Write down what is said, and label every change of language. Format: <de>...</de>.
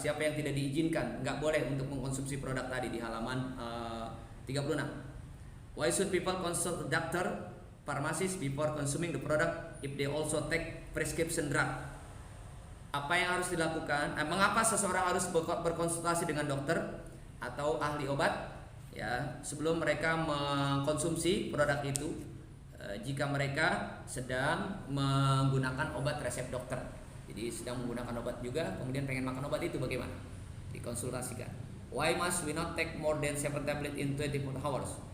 <id>Siapa yang tidak diizinkan, nggak boleh untuk mengkonsumsi produk tadi di halaman 36.</id> <en>Why should people consult a doctor, pharmacist before consuming the product if they also take prescription drug?</en> <id>Apa yang harus dilakukan? Mengapa seseorang harus berkonsultasi dengan dokter atau ahli obat, ya, sebelum mereka mengkonsumsi produk itu, jika mereka sedang menggunakan obat resep dokter? Jadi sedang menggunakan obat juga, kemudian pengen makan obat itu, bagaimana? Dikonsultasikan.</id> <en>Why must we not take more than 7 tablet in 24 hours?</en>